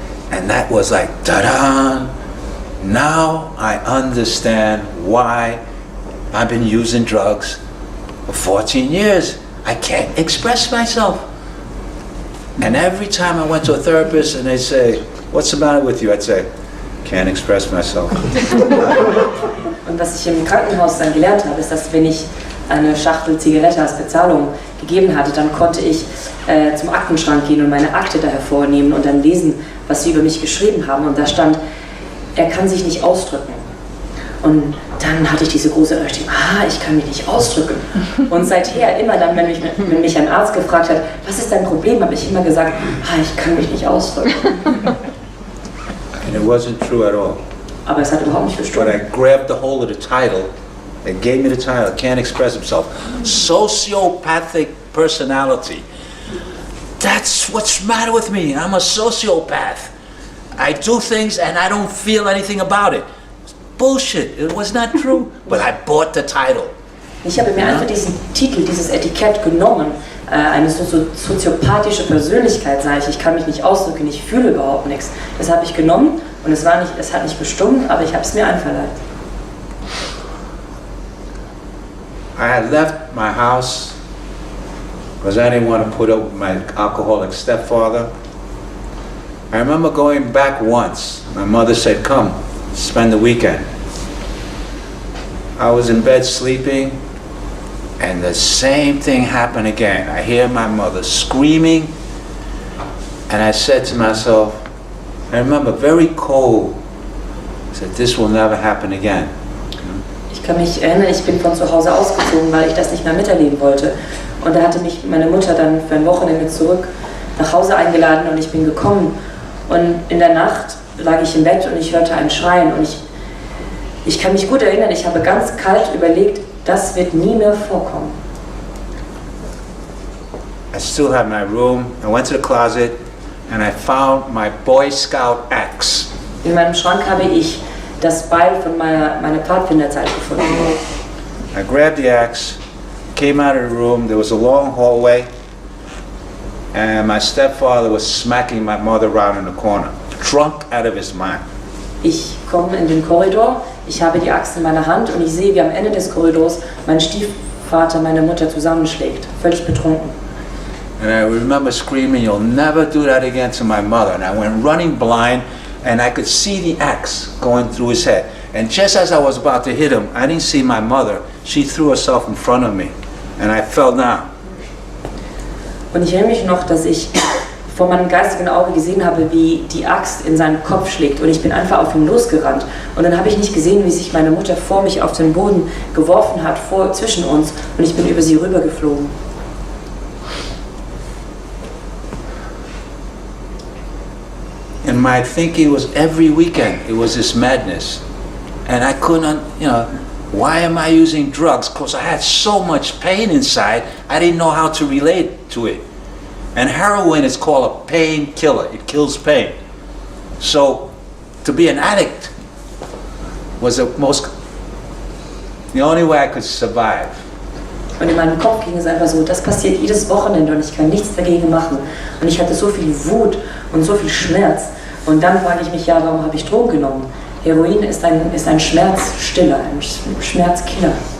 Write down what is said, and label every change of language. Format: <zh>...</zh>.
<en>And that was like, ta-da! Now I understand why I've been using drugs for 14 years. I can't express myself. And every time I went to a therapist and they'd say, what's the matter with you? I'd say, can't express myself.</en> <de>Und was ich im Krankenhaus dann gelernt habe, ist, dass wenn ich eine Schachtel Zigarette als Bezahlung gegeben hatte, dann konnte ich zum Aktenschrank gehen und meine Akte da hervornehmen und dann lesen, was sie über mich geschrieben haben. Und da stand, er kann sich nicht ausdrücken. Und dann hatte ich diese große Erleuchtung, ich kann mich nicht ausdrücken. Und seither, immer dann, wenn mich ein Arzt gefragt hat, was ist dein Problem, habe ich immer gesagt, ich kann mich nicht ausdrücken.</de> <en>And it wasn't true at all.</en> <de>Aber es hat überhaupt nicht</de> <en>But</en> <de>gestimmt.</de> <en>I grabbed the hold of the title, they gave me the title, can't express himself. Sociopathic personality. That's what's the matter with me. I'm a sociopath. I do things and I don't feel anything about it. Bullshit, it was not true, but I bought the title.</en> <de>Ich habe mir einfach diesen Titel, dieses Etikett genommen, eine soziopathische Persönlichkeit, sage ich kann mich nicht ausdrücken, ich fühle überhaupt nichts. Das habe ich genommen und es hat nicht bestimmt, aber ich habe es mir einverleibt.</de> <en>I had left my house because I didn't want to put up with my alcoholic stepfather. I remember going back once. My mother said, come, spend the weekend. I was in bed sleeping, and the same thing happened again. I hear my mother screaming, and I said to myself, I remember very cold, I said, this will never happen again.</en> <de>Ich kann mich erinnern, ich bin von zu Hause ausgezogen, weil ich das nicht mehr miterleben wollte. Und da hatte mich meine Mutter dann für ein Wochenende zurück nach Hause eingeladen und ich bin gekommen. Und in der Nacht lag ich im Bett und ich hörte ein Schreien. Und ich kann mich gut erinnern, ich habe ganz kalt überlegt, das wird nie mehr vorkommen.</de> <en>I still had my room. I went to the closet and I found my Boy Scout axe.</en> <de>In meinem Schrank habe ich das Beil von meiner Pfadfinderzeit gefunden.</de> <en>I grabbed the axe, came out of the room. There was a long hallway, and my stepfather was smacking my mother around in the corner, drunk out of his mind.</en> <de>Ich komme in den Korridor, ich habe die Axt in meiner Hand und ich sehe, wie am Ende des Korridors mein Stiefvater meine Mutter zusammenschlägt, völlig betrunken.</de> <en>And I remember screaming, you'll never do that again to my mother. And I went running blind, and I could see the axe going through his head. And just as I was about to hit him, I didn't see my mother. She threw herself in front of me, and I fell down.</en> <de>Und ich erinnere mich noch, dass ich vor meinem geistigen Auge gesehen habe, wie die Axt in seinen Kopf schlägt. Und ich bin einfach auf ihn losgerannt. Und dann habe ich nicht gesehen, wie sich meine Mutter vor mich auf den Boden geworfen hat, zwischen uns. Und ich bin über sie rübergeflogen.</de> <en>And my thinking was every weekend, it was this madness. And I couldn't, why am I using drugs? Because I had so much pain inside, I didn't know how to relate to it. And heroin is called a painkiller. It kills pain. So to be an addict was the only way I could survive.</en> <de>Und in meinem Kopf ging es einfach so, das passiert jedes Wochenende und ich kann nichts dagegen machen. Und ich hatte so viel Wut und so viel Schmerz. Und dann frage ich mich, ja, warum habe ich Drogen genommen? Heroin ist ein Schmerzstiller, ein Schmerzkiller.</de>